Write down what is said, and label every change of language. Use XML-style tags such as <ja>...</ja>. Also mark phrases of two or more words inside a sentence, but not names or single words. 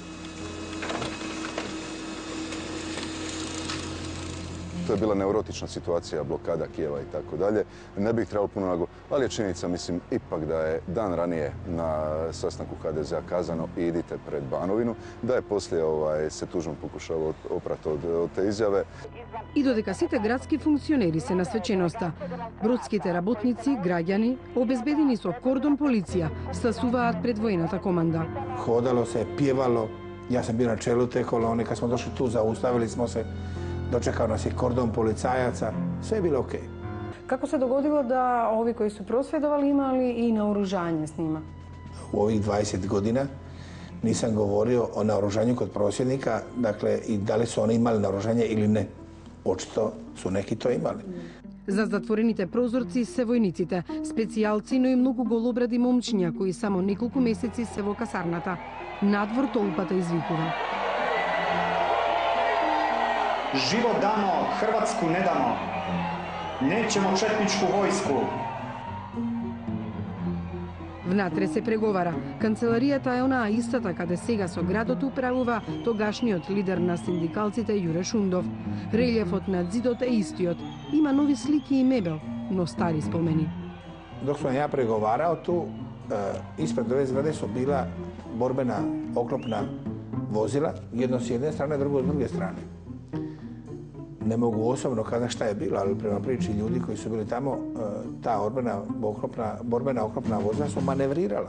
<hr>To je bila neurotična situacija, blokada Kijeva i tako dalje. Ne bih trebalo puno nago, ali je činjenica, mislim, ipak da je dan ranije na sastanku HDZ-a kazano idite pred Banovinu, da je poslije se Tuđman pokušao oprati od te izjave.</hr> <mk>И додека сите градски функционери се на свеченоста, бродските работници, граѓани, обезбедени со кордон полиција, стасуваат пред војната команда.</mk> <hr>Hodalo se, pjevalo. Ja sam bio na čelu te kolone. Kad smo došli tu, zaustavili smo se. Dočekao nas je kordon policajaca. Sve je bilo okej. Kako se dogodilo da ovi koji su prosvjedovali imali i naoružanje s njima? U ovih 20 godina nisam govorio o naoružanju kod prosvjednika, dakle, i da li su oni imali naoružanje ili ne. Očito su neki to imali.</hr> <mk>За затворените прозорци се војниците, специјалци, но и многу голобради момчиња кои само неколку месеци се во касарната. Надвор толпата извикува.</mk> <hr>Živo damo, Hrvatsku ne damo. Nećemo četničku vojsku.</hr> <mk>Внатре се преговара. Канцеларијата е онаа истата каде сега со градот управува тогашниот лидер на синдикалците Јуре Шундов. Релјефот на зидот е истиот. Има нови слики и мебел, но стари спомени.</mk> <hr>Dok sam ja pregovarao tu, ispred ove zgrade su bila borbena oklopna vozila, jedno s jedne strane, drugo s druge strane. Ne mogu osobno kazati šta je bilo, ali prema priči ljudi koji su bili tamo, ta borbena oklopna vozila su manevrirala.</hr>